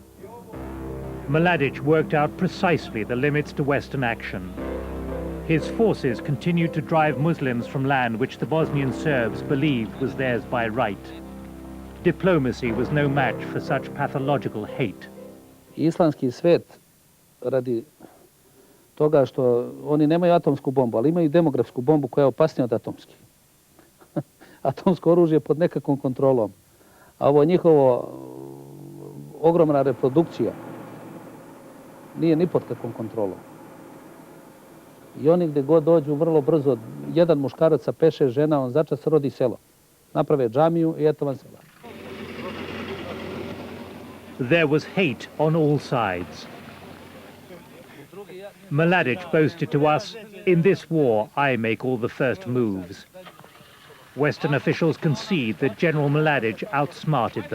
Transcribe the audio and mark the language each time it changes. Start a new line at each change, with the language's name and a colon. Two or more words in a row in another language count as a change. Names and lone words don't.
English: Mladic worked out precisely the limits to Western action. His forces continued to drive Muslims from land which the Bosnian Serbs believed was theirs by right. Diplomacy was no match for such pathological hate.
Serbian: Islamski svet, radi toga što oni nemaju atomsku bombu, ali imaju demografsku bombu koja je opasnija od atomski. Atomsko oružje pod nekakvom kontrolom. A ovo njihovo ogromna reprodukcija nije ni pod kakvom kontrolom. I oni gdje god dođu vrlo brzo, jedan muškarac sa 5-6 žena, on začas rodi selo. Naprave džamiju i eto vam sela.
English: There was hate on all sides. Mladic boasted to us, "In this war, I make all the first moves." Western officials concede that General Mladic outsmarted them.